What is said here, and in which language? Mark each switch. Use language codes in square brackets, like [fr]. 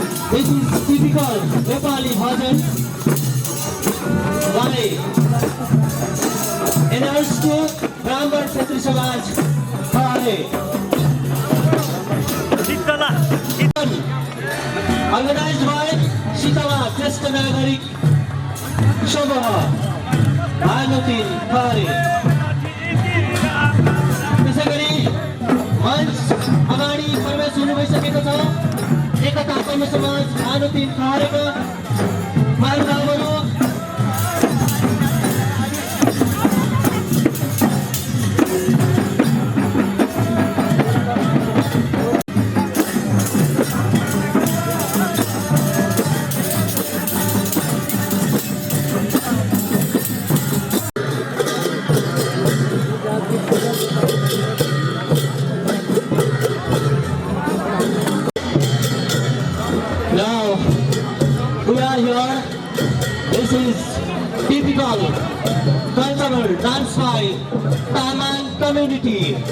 [en] This is typical Nepali bhajan by announced to Brahman Kshatriya Samaj Khare. Organized by Shitala Trust Nagarik Shobha Bhanutin Khare. [ne] त्यसै गरी मञ्च अगाडि प्रवेश हुनु भइसकेको छ। एकता तमु समाज भानुतिन खारेका महानुभावहरू, [en] now we are here. This is typical cultural dance by Tamang community.